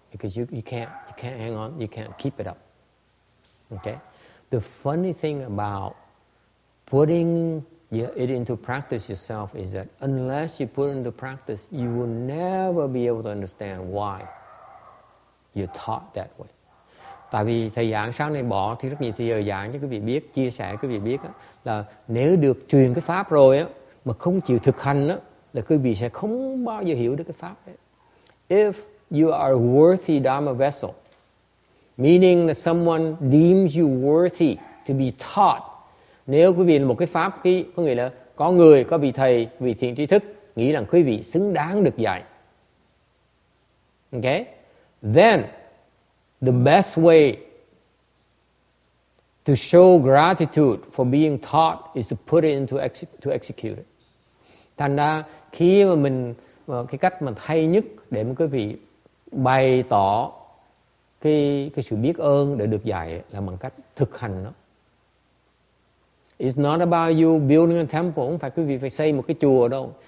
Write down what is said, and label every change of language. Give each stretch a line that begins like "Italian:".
English: Because you can't hang on, you can't keep it up. Okay. The funny thing about putting it into practice yourself is that unless you put it into practice, you will never be able to understand why you're taught that way.
Vietnamese: Tại vì thầy giảng sáng nay bỏ thì rất nhiều thời giảng cho quý vị biết, chia sẻ quý vị biết đó, là nếu được truyền cái pháp rồi á mà không chịu thực hành á là quý vị sẽ không bao giờ hiểu được cái pháp đấy.
English: If you are a worthy Dharma vessel, meaning that someone deems you worthy to be taught.
Vietnamese: Nếu quý vị là một cái pháp khí, có nghĩa là có người, có vị thầy, vị thiện tri thức nghĩ rằng quý vị xứng đáng được dạy.
English: Okay? Then the best way to show gratitude for being taught is to put it into to execute it.
Vietnamese: Thành ra khi mà mình cái cách mà hay nhất để mà quý vị bày tỏ cái sự biết ơn để được dạy là bằng cách thực hành nó.
English: It's not about you building a temple,
Vietnamese: không phải quý vị phải xây một cái chùa đâu.